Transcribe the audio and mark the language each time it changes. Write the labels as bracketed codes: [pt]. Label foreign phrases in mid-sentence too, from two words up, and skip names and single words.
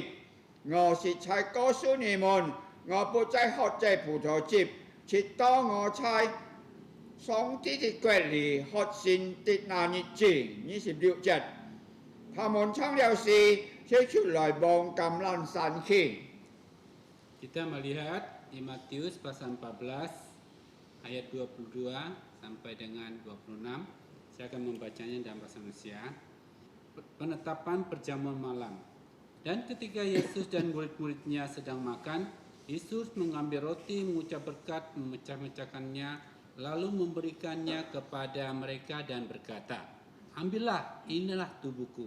[zh] 我是才告訴你們，我不再喝這葡萄汁，直到我在上帝的國裏喝新的那日子。26節，他們唱了詩，就出來往橄欖山去。 [id] Kita melihat di Matius pasal 14 ayat 22 sampai dengan 26. Saya akan membacanya dalam bahasa Indonesia. Penetapan perjamuan malam. Dan ketika Yesus dan murid-muridnya sedang makan, Yesus mengambil roti, mengucap berkat, memecah-mecahkannya, lalu memberikannya kepada mereka dan berkata, "Ambillah, inilah tubuhku."